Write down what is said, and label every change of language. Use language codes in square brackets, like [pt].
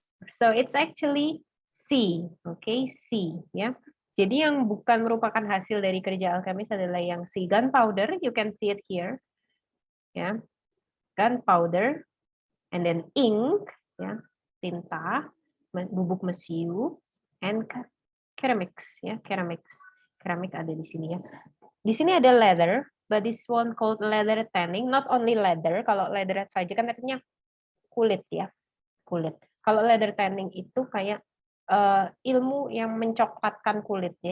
[en] So it's actually C, okay, C, ya. [id] Jadi yang bukan merupakan hasil dari kerja alkemis adalah yang C, gunpowder, [en] you can see it here, [id] ya. [en] Gunpowder, and then ink, ya, [id] tinta, bubuk mesiu, [en] and ceramics, ya, ceramics. [id] Keramik ada di sini ya. Di sini ada [en] leather, but this one called leather tanning. Not only leather, [id] kalau leather saja kan artinya kulit ya, kulit. Kalau leather tanning itu kayak ilmu yang mencoklatkan kulitnya.